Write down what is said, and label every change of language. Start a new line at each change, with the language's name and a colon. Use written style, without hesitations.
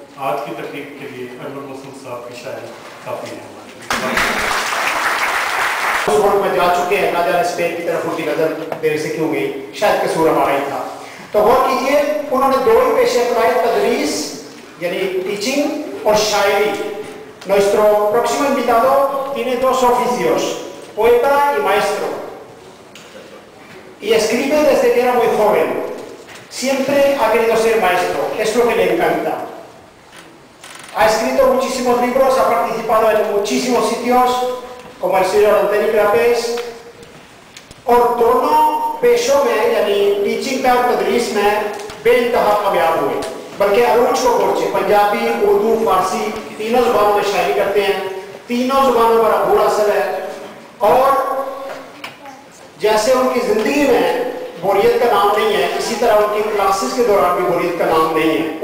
Hindi: आज की तकरीब के लिए अनवर मसूद साहब की शायरी काफ़ी है। में जा चुके हैं, ना जाने स्पेन की तरफ उनकी नजर देर से क्यों गई, शायद कसूर हमारा ही था। तो गौर कीजिए, उन्होंने दो ही पेशे अपनाए, तदरीस यानी टीचिंग और शायरी।
Spanish: Nuestro próximo invitado tiene dos oficios, poeta y maestro, y escribe desde que era muy joven. Siempre ha querido ser maestro, es lo que le encanta. Ha escrito muchísimos libros, ha participado en muchísimos sitios como el señor Antoni Clapés,
Hindi: और दोनों पेशों में यानी teaching का और तदरीस में बेइंतहा कामयाब हुए। बल्कि अरूज को पहुंचे, पंजाबी, उर्दू, फारसी तीनों जुबानों में शायरी करते हैं, तीनों जुबानों पर अबूर हासिल है। और जैसे उनकी जिंदगी में बोरियत का नाम नहीं है, इसी तरह उनकी क्लासेस के दौरान भी बोरियत का नाम नहीं है।